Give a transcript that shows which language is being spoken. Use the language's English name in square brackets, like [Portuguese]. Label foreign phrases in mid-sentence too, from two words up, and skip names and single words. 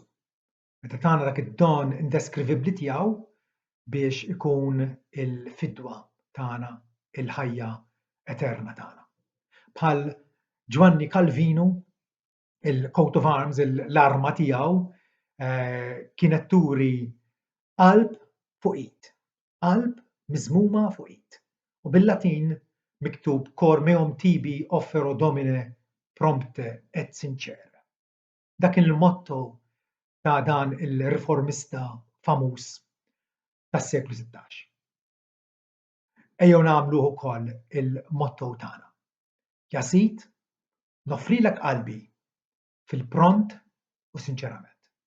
[Maltese] Meta tagħna dak id-don indeskrivibbli tiegħu biex ikun il-fidwa tagħna, il-ħajja eterna tagħna. Bħal Giovanni Calvino, il- [English] coat of arms, [Maltese] l-arma tiegħu kienet turi qalb fuq id, qalb miżmuma fuq id. U bil-Latin miktub [Latin] cor meum tibi offero Domine prompte et sincere. [Maltese] Dak il-motto ta' dan il-riformista famuż tas-seklu 16. Ejjew nagħmluh ukoll il-motto tagħna. Ja Sid, noffrilek qalbi fil-pront u sinċerament.